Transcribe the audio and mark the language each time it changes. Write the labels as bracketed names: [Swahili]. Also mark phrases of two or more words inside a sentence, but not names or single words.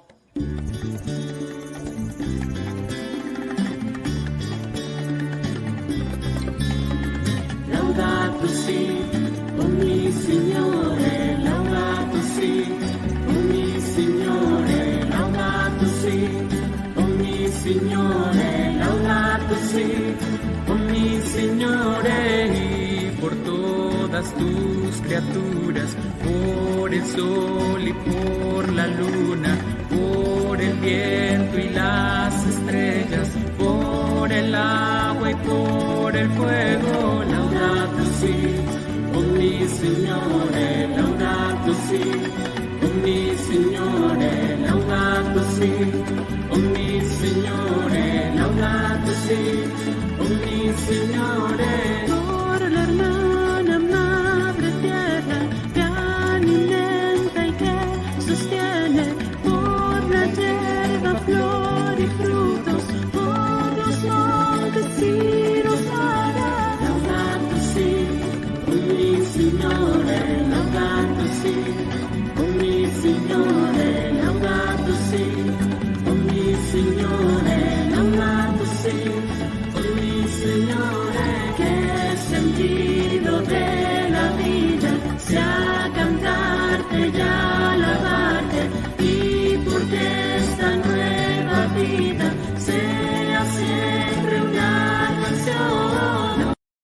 [Italian] Laudato si, ogni Signore, laudato si, ogni Signore, laudato si, ogni Signore, laudato si, ogni Signore, [Spanish] y por todas tus criaturas, por el sol y por la luna, por el viento y las estrellas, por el agua y por el fuego, [Italian] laudato si, ogni Signore, laudato si, ogni Signore, laudato si, ogni Signore, laudato si, ogni Signore. [Spanish] Por la hermana madre tierra que alimenta y que sostiene, por la hierba, flor y frutos, por los montes y los mares, [Italian] laudato si, ogni Signore, laudato si, ogni Signore, laudato si, ogni Signore, laudato si, ogni Signore, [Spanish] que el sentido de la vida sea cantarte y alabarte, y porque esta nueva vida sea siempre una canción.